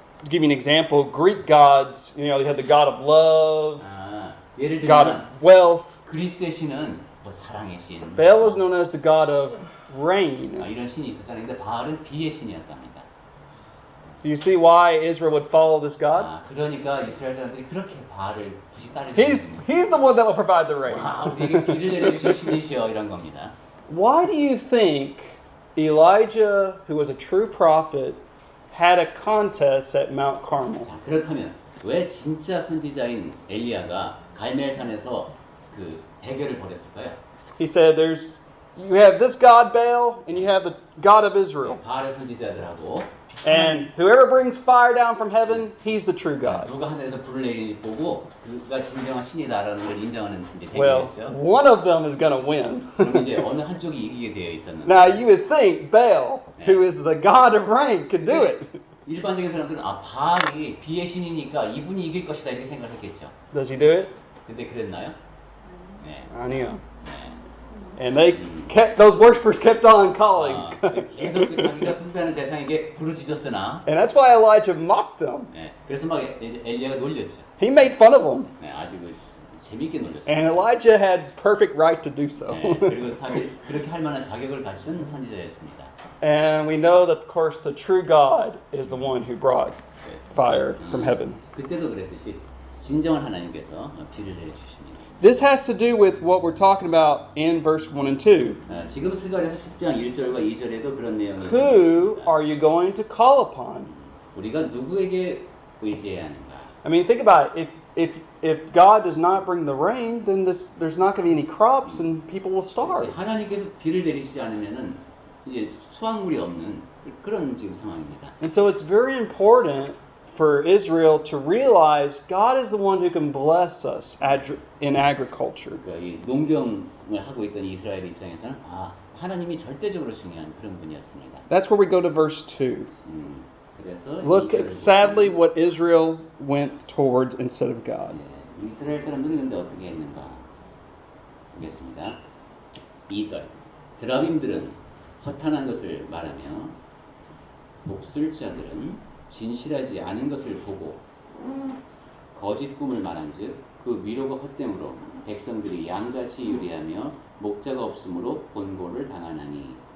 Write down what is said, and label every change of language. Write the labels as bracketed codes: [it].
[en] give you an example, Greek gods, you had the god of love, [ko] 예를 [en] god of [ko] 들면 [en] wealth. [ko] 그리스의 신은 뭐 사랑의 신. [en] Baal was known as the god of rain. [ko] 이런 신이 있었잖아요. 근데 바알은 비의 신이었답니다. [en] Do you see why Israel would follow this God? [ko] 그러니까 이스라엘 사람들이 그렇게 바알을 굳이 따르는 [en] He's the one that will provide the rain. [ko] 우리에게 비를 내려주실 신이시여 이런 겁니다. [en] Why do you think Elijah, who was a true prophet, had a contest at Mount Carmel? [ko] 자, 그렇다면 왜 진짜 선지자인 엘리야가 갈멜산에서 그 대결을 벌였을까요? [en] He said, you have this God Baal, and you have the God of Israel. [ko] 바알의 선지자들하고 [en] And whoever brings fire down from heaven, he's the true God. [ko] 누가 하늘에서 불을 내리는 보고 그가 진정한 신이다라는 걸 인정하는 이제 [en] Well, [ko] 대결이었죠. [en] one of them is going to win. [ko] 그럼 이제 어느 한쪽이 이기게 되어 있었는데. [en] Now you would think Baal, who is the God of rain, could do it. [ko] 일반적인 사람들은 바알이 비의 신이니까 이분이 이길 것이다 이렇게 생각했겠죠. [en] Does he do it? [ko] 근데 그랬나요? 네. 아니요. 네. [en] And those worshippers kept on calling. [ko] 계속 자기가 숭배하는 대상에게 부르짖었으나. [en] And that's why Elijah mocked them. [ko] 네. 그래서 막 엘리야가 놀렸죠. [en] He made fun of them. [ko] 네, 아주 재밌게 놀렸어요. [en] And Elijah had perfect right to do so. [ko] 네, 그리고 사실 그렇게 할 만한 자격을 갖춘 선지자였습니다. [en] And we know that, of course, the true God is the one who brought fire from heaven. [ko] 그때도 그랬듯이 진정한 하나님께서 비를 내려주십니다. [en] This has to do with what we're talking about in verse 1 and 2. [ko] 지금 스가랴서 10장 1절과 2절에도 그런 내용이 [en] Who [ko] 있습니다. [en] are you going to call upon? [ko] 우리가 누구에게 의지해야 하는가? [en] I mean, think about it. If God does not bring the rain, then there's not going to be any crops and people will starve. [ko] 하나님께서 비를 내리시지 않으면은 이제 수확물이 없는 그런 지금 상황입니다. [en] And so it's very important for Israel to realize God is the one who can bless us in agriculture. [ko] 그러니까 이 농경을 하고 있던 이스라엘 입장에서는 하나님이 절대적으로 중요한 그런 분이었습니다. [en] That's where we go to verse 2. [ko] 그래서 [en] Look at sadly what Israel went toward instead of God. [ko] 이스라엘 사람들은 근데 어떻게 했는가 보겠습니다. 2절 드라빔들은 허탄한 것을 말하며 목술자들은 진실하지 않은 것을 보고 거짓 꿈을 말한즉 그 위로가 헛됨으로 백성들이 양같이 유리하며 목자가 없으므로 번고를 당하나니.